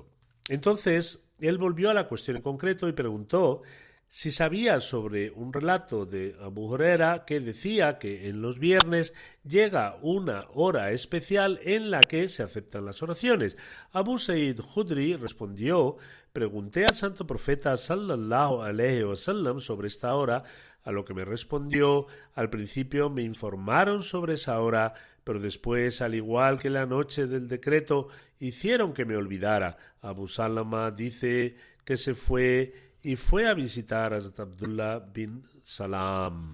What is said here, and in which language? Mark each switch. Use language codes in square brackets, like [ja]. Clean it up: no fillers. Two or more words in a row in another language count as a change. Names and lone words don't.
[es] Entonces, él volvió a la cuestión en concreto y preguntó si sabía sobre un relato de Abu Huraira que decía que en los viernes llega una hora especial en la que se aceptan las oraciones. Abu Said Khudri respondió: pregunté al santo profeta [ar] صلى الله عليه وسلم [es] sobre esta hora, a lo que me respondió: al principio me informaron sobre esa hora, pero después, al igual que la noche del decreto, hicieron que me olvidara. Abu Salama dice que se fue a visitar a Hazrat Abdullah bin Salam.